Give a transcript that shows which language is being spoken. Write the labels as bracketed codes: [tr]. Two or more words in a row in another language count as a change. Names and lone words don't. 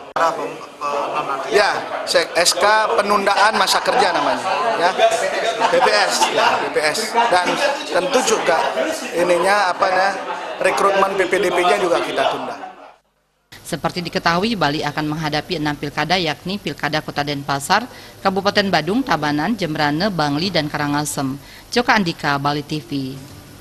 [id] Ya, SK penundaan masa kerja namanya, ya, PPS, ya, PPS. Dan tentu juga rekrutmen PPDP-nya juga kita tunda. Seperti diketahui, Bali akan menghadapi 6 pilkada, yakni Pilkada Kota Denpasar, Kabupaten Badung, Tabanan, Jembrane, Bangli, dan Karangasem. Joka Andika, Bali TV.